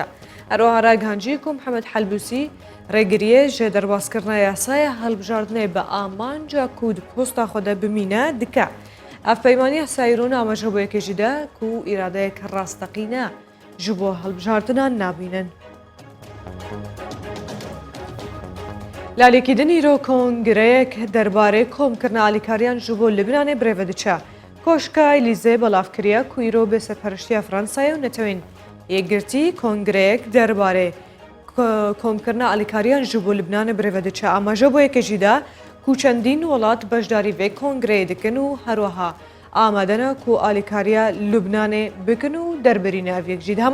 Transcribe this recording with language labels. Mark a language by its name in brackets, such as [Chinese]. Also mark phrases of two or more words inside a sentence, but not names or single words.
[Kurdish] هەروەها ڕاگەهاندجی و محەممەد حەلبوسی ڕێگریە ژێ دەرباسکردنە یاسایە هەڵبژاردنێ بە ئامانجا کود پۆستا خۆدە بمینە دکە. ئەفپەیمانیە سایرون ئاماژە بۆ یەکێژیدا و ئیرادەیەکە ڕاستەقینە ji بۆ هەڵبژاردنان نابینن. لالێکیدنی ئیرۆ کۆنگرەیەک دەربارەی کۆمکردنە ئالیکاریان ji بۆ لبنانê birêve diçe. Koşka Elîzê belavkiriya ku îro bê serpereştiya Fransayê û netewên yekgirtî kongreyek derbarê komkirina alîkariyan ji bo Libnanê birêve diçe. Amaje bo yekê jî de ku çendîn welat beşdarî vê kongreyê dikin û herwiha amade ne ku alîkariya Lubnanê bikin û derberîne ev yek jî de.